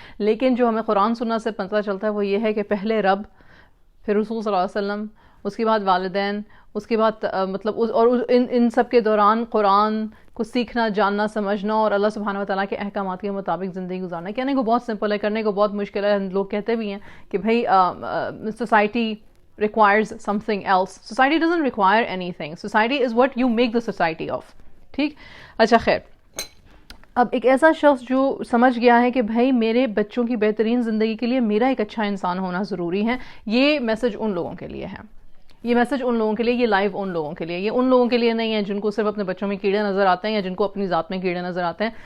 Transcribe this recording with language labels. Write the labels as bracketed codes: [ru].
[ur] لیکن جو ہمیں قرآن سننا سے پتہ چلتا ہے وہ یہ ہے کہ پہلے رب, پھر رسول صلی اللہ علیہ وسلم, اس کے بعد والدین, اس کے بعد مطلب اور ان سب کے دوران قرآن کو سیکھنا, جاننا, سمجھنا اور اللہ سبحانہ و تعالیٰ کے احکامات کے مطابق زندگی گزارنا. کہنے کو بہت سمپل ہے, کرنے کو بہت مشکل ہے. لوگ کہتے بھی ہیں کہ بھائی society [en] requires something else. Society doesn't require anything. Society is what you make the society of. [ur] ٹھیک, اچھا خیر. اب ایک ایسا شخص جو سمجھ گیا ہے کہ بھائی میرے بچوں کی بہترین زندگی کے لیے میرا ایک اچھا انسان ہونا ضروری ہے, یہ میسج ان لوگوں کے لیے ہے. یہ میسج ان لوگوں کے لیے, یہ لائیو ان لوگوں کے لیے. یہ ان لوگوں کے لیے نہیں ہے جن کو صرف اپنے بچوں میں کیڑے نظر آتے ہیں یا جن کو اپنی ذات میں کیڑے نظر آتے ہیں.